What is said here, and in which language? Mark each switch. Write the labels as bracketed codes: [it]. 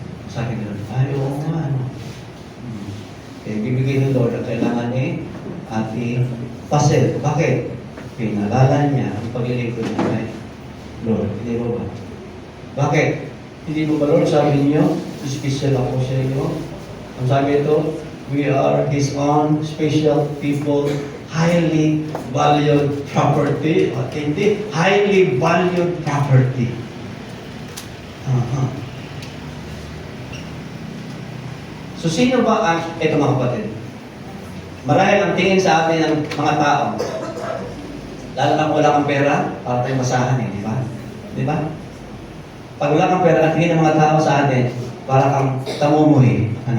[tl] Sabi ko, ay, oo nga, bibigay ng Lord ang kailangan ni Ate Pasit. Bakit? Pinalala niya ang paglilingkod niya kay Lord. Hindi mo ba? Bakit? Hindi mo ba, Lord, sabi niyo, special ako sa inyo? Ang sabi ito, [en] we are His own special people, highly valued property. [tl] Hindi, [en] highly valued property. [tl] So, sino ba ang, ito mga kapatid, marahil ang tingin sa atin ng mga tao, lalo na kung wala kang pera, para tayong masahan di ba? Di ba? Pag wala kang pera, ang tingin ng mga tao sa atin, para kang tamumuhi.